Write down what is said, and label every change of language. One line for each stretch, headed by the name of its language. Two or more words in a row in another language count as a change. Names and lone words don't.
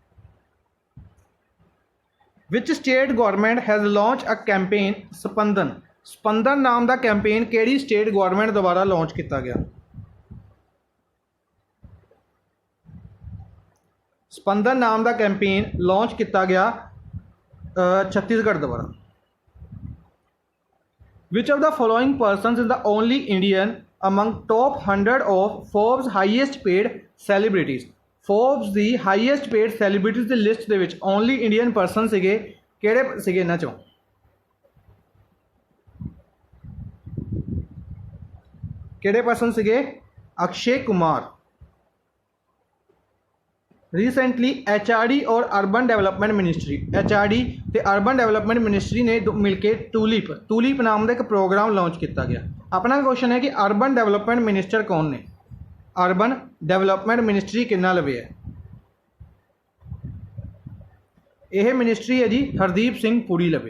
English: Which state government has launch a campaign
Hindi: स्पंदन नाम का कैंपेन केड़ी
English: state government
Hindi: द्वारा लॉन्च किया गया? स्पंदन नाम का कैंपेन लॉन्च किया गया छत्तीसगढ़ द्वारा।
English: Which of the following persons is the only Indian among top 100 of Forbes highest paid celebrities।
Punjabi: Forbes ਦੀ
English: highest paid celebrities
Punjabi: ਦੀ ਲਿਸਟ ਦੇ ਵਿੱਚ
English: only Indian person
Punjabi: ਸੀਗੇ, ਕਿਹੜੇ ਸੀਗੇ ਇਹਨਾਂ ਚੋਂ? ਕਿਹੜੇ ਪਰਸਨ ਸੀਗੇ?
Hindi: ਅਕਸ਼ੇ ਕੁਮਾਰ। ਰੀਸੈਂਟਲੀ HRD और
English: Urban Development Ministry,
Hindi: HRD ਤੇ
English: Urban Development Ministry
Hindi: ने मिल के टूलिप नाम का एक प्रोग्राम लॉन्च किया गया। अपना क्वेश्चन है कि
English: Urban Development Minister
Hindi: कौन ने?
English: Urban Development Ministry
Punjabi: ਕਿੰਨਾ ਲਵੇ
Hindi: है? यह मिनिस्ट्री है जी हरदीप सिंह पुरी लवे।